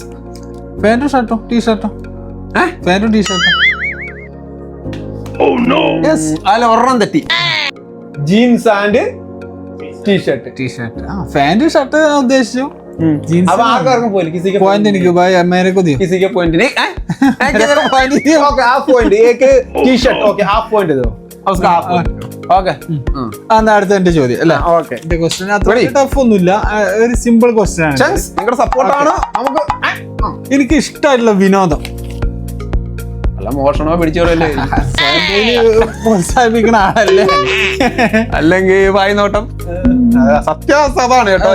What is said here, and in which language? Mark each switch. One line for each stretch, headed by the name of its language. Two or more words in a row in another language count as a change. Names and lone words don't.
Malayalam: പാന്റും ഷർട്ടോ? ടീഷർട്ടോ? പാന്റും ടീഷർട്ടോ? യെസ്. അതിൽ ഒരെണ്ണം തെറ്റി.
English: jeans and t-shirt.
Malayalam: ടീഷർട്ട്. പാന്റ് ഷർട്ട് ഉദ്ദേശിച്ചു. ജീൻസ് അപ്പൊ ആർക്കും പോയില്ല. കിസിക്ക് പോയിന്റ് എനിക്ക്
Hindi: मेरे को दियो. किसी पॉइंट नहीं
English: okay half point
Hindi: एक
English: t-shirt okay half point
Hindi: दो उसका
English: half point okay
Malayalam: എന്നാ അടുത്ത എന്റെ ചോദ്യം അല്ലേ? ഓക്കെ എന്റെ ക്വസ്റ്റ്യൻ അത്ര ടഫ് ഒന്നുമില്ല, ഒരു
English: simple question
Malayalam: ആണ്. ചാൻസ് നിങ്ങളുടെ സപ്പോർട്ട് ആണ് നമുക്ക്. എനിക്ക് ഇഷ്ടമായിട്ടുള്ള വിനോദം. അല്ല മോഷണോ പിടിച്ചോളല്ലേ പ്രോത്സാഹിപ്പിക്കണ ആളല്ലേ? അല്ലെങ്കിൽ വായ്നോട്ടം. സത്യാവസ്ഥ അതാണ് കേട്ടോ.